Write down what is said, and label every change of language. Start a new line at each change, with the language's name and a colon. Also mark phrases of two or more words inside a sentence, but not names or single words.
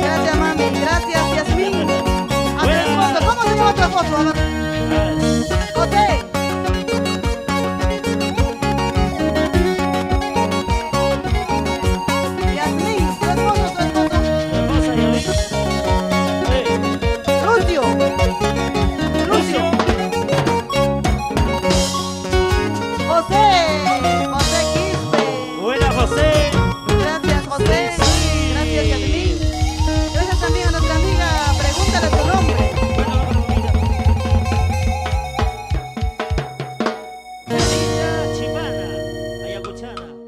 Spanish: Gracias, mami, gracias, Yasmín. A tu esposo, ¿cómo se llama tu esposo? A ver. Ah, José. Yasmín, tu esposo, tu esposo. hermosa, ya ves. Ey, Lucio. Lucio. José. José Quispe. Buena, José. Gracias, José. Gracias, Yasmín. Gracias también a nuestra amiga. Pregúntale su nombre. Anita Chimana, Ayacuchana.